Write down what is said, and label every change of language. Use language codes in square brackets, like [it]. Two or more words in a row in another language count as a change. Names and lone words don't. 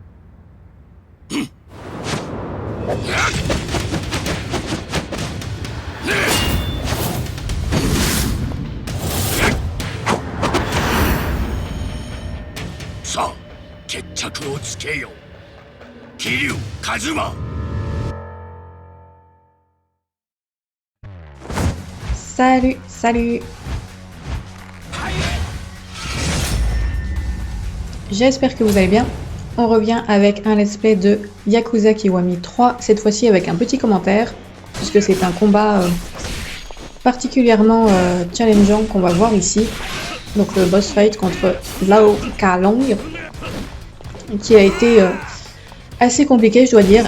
[ja] さあ決着をつけよう。桐生一馬。 [fr] Salut, salut. J'espère que vous allez bien. On revient avec un [en] let's play [fr] de Yakuza Kiwami 3, cette fois-ci avec un petit commentaire, puisque c'est un combat particulièrement challengeant qu'on va voir ici. Donc le [en] boss fight [fr] contre Lao Kalong, qui a été assez compliqué, je dois dire.